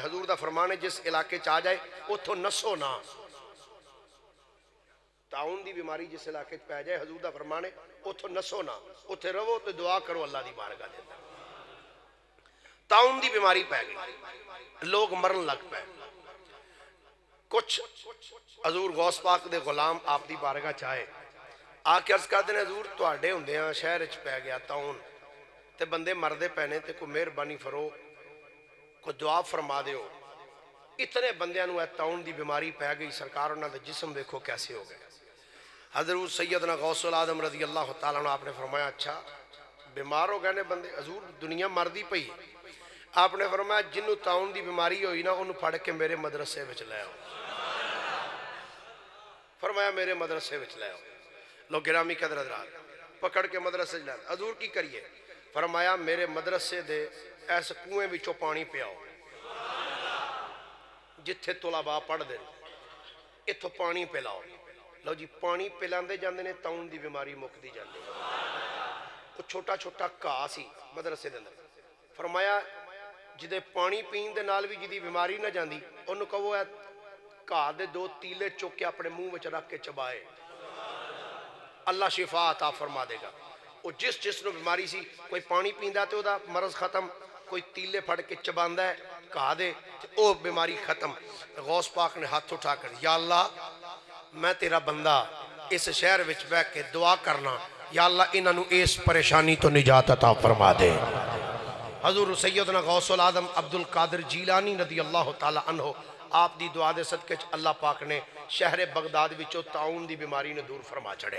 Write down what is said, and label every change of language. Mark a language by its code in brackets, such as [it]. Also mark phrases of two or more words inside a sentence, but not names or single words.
[pa] حضور دا فرمان ہے جس علاقے چاہ جائے اتھو نسو نہ۔ طاعون دی بیماری جس علاقے پہ جائے حضور دا فرمان ہے اتھو نسو نہ، اتھے رہو تو دعا کرو اللہ دی بارگاہ دے اندر۔ طاعون دی بیماری پہ گئی، لوگ مرن لگ پہ۔ کچھ حضور غوث پاک دے غلام آپ دی بارگاہ چاہے آ کے عرض کر دینے حضور تواڈے ہوندیاں شہر وچ پہ گیا طاعون تے بندے مردے پینے تے کوئی مہربانی فرو کوئی دعا فرما دیو۔ اتنے بندیاں نو طاعون دی بیماری پہ گئی، سرکار انہاں دے جسم دیکھو کیسے ہو گئے۔ حضرت سیدنا غوث العظم رضی اللہ تعالیٰ عنہ آپ نے فرمایا اچھا بیمار ہو گئے نے بندے، حضور دنیا مردی پئی۔ آپ نے فرمایا جنہوں طاعون دی بیماری ہوئی نا انہوں پھڑ کے میرے مدرسے وچ لے آؤ۔ فرمایا میرے مدرسے وچ لے آؤ۔ لوگ گرامی قدر حضرات پکڑ کے مدرسے لے آؤ۔ حضور کی کریے؟ فرمایا میرے مدرسے دے ایسے کنویں وچوں پانی پیاؤ جتھے طلباء پڑھ دے، اتھوں پانی پلاؤ۔ لو جی پانی پلاندے جاندے نے طاعون دی بیماری مکدی جاندی۔ وہ چھوٹا چھوٹا گھاہ سی مدرسے دے اندر، فرمایا جدے پانی پین دے نال بھی جدی بیماری نہ جاندی انہوں کہو ہے گھاہ دے 2 تیلے چک کے اپنے منہ وچ رکھ کے چبائے، اللہ شفا عطا فرما دے گا۔ وہ جس نو بیماری سی کوئی پانی پیندا تے او دا مرض ختم، کوئی تیلے پھڑ کے چباندا ہے گھاہ دے تے او بیماری ختم۔ [ur] غوث پاک نے ہاتھ اٹھا کر [pa] یا اللہ میں تیرا بندہ اس شہر وچ بیٹھ کے دعا کرنا، یا اللہ انہاں نو اس پریشانی تو نجات عطا فرما دے۔ حضور سیدنا غوث العظم عبد القادر جیلانی رضی اللہ تعالی عنہ آپ دی دعا دے صدقے اللہ پاک نے شہر بغداد وچوں طاعون دی بیماری نے دور فرما چڑھیا۔